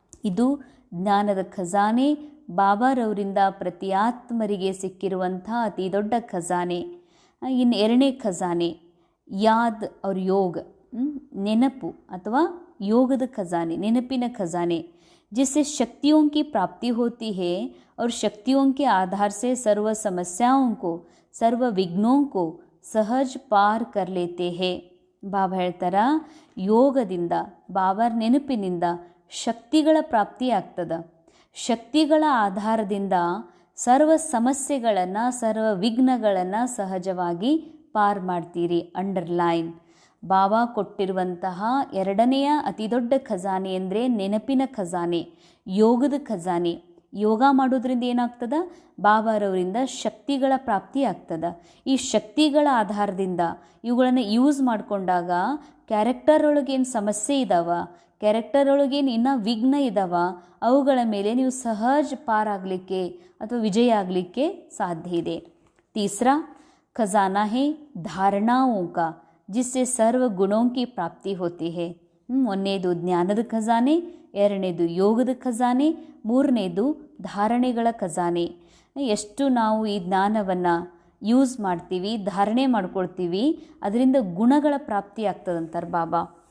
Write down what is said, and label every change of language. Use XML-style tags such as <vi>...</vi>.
<kn>ಇದು ಜ್ಞಾನದ ಖಜಾನೆ, ಬಾಬಾರವರಿಂದ ಪ್ರತಿ ಆತ್ಮರಿಗೆ ಸಿಕ್ಕಿರುವಂಥ ಅತಿ ದೊಡ್ಡ ಖಜಾನೆ. ಇನ್ನು ಎರಡನೇ ಖಜಾನೆ ಯಾದ್ ಅವ್ರ ಯೋಗ, ನೆನಪು ಅಥವಾ ಯೋಗದ ಖಜಾನೆ, ನೆನಪಿನ ಖಜಾನೆ.</kn> <hi>जिससे शक्तियों की प्राप्ति होती है और शक्तियों के आधार से सर्व समस्याओं को, सर्व विघ्नों को सहज पार कर लेते हैं.</hi> <kn>ಬಾಬಾ ಹೇಳ್ತಾರ, ಯೋಗದಿಂದ, ಬಾಬಾರ ನೆನಪಿನಿಂದ ಶಕ್ತಿಗಳ ಪ್ರಾಪ್ತಿ ಆಗ್ತದೆ. ಶಕ್ತಿಗಳ ಆಧಾರದಿಂದ ಸರ್ವ ಸಮಸ್ಯೆಗಳನ್ನು, ಸರ್ವ ವಿಘ್ನಗಳನ್ನು ಸಹಜವಾಗಿ ಪಾರ್ ಮಾಡ್ತೀರಿ. ಅಂಡರ್ಲೈನ್, ಬಾಬಾ ಕೊಟ್ಟಿರುವಂತಹ ಎರಡನೆಯ ಅತಿ ದೊಡ್ಡ ಖಜಾನೆ ಅಂದರೆ ನೆನಪಿನ ಖಜಾನೆ, ಯೋಗದ ಖಜಾನೆ. ಯೋಗ ಮಾಡೋದ್ರಿಂದ ಏನಾಗ್ತದೆ, ಬಾಬಾರವರಿಂದ ಶಕ್ತಿಗಳ ಪ್ರಾಪ್ತಿ ಆಗ್ತದೆ. ಈ ಶಕ್ತಿಗಳ ಆಧಾರದಿಂದ ಇವುಗಳನ್ನು ಯೂಸ್ ಮಾಡಿಕೊಂಡಾಗ ಕ್ಯಾರೆಕ್ಟರ್ ಒಳಗೇನು ಸಮಸ್ಯೆ ಇದ್ದಾವ, ಕ್ಯಾರೆಕ್ಟರ್ ಒಳಗೇನು ಇನ್ನೂ ವಿಘ್ನ ಇದ್ದಾವ, ಅವುಗಳ ಮೇಲೆ ನೀವು ಸಹಜ ಪಾರಾಗಲಿಕ್ಕೆ ಅಥವಾ ವಿಜಯ ಆಗಲಿಕ್ಕೆ ಸಾಧ್ಯ ಇದೆ.</kn> <hi>ತೀಸರಾ ಖಜಾನಾ ಹೇ ಧಾರಣಾओं का, जिससे सर्व गुणों की प्राप्ति होती है.</hi> <kn>ಒಂದನೇದು ಜ್ಞಾನದ ಖಜಾನೆ, ಎರಡನೇದು ಯೋಗದ ಖಜಾನೆ, ಮೂರನೇದು ಧಾರಣೆಗಳ ಖಜಾನೆ. ಎಷ್ಟು ನಾವು ಈ ಜ್ಞಾನವನ್ನು ಯೂಸ್ ಮಾಡ್ತೀವಿ, ಧಾರಣೆ ಮಾಡ್ಕೊಳ್ತೀವಿ, ಅದರಿಂದ ಗುಣಗಳ ಪ್ರಾಪ್ತಿ ಆಗ್ತದಂತಾರೆ ಬಾಬಾ.</kn>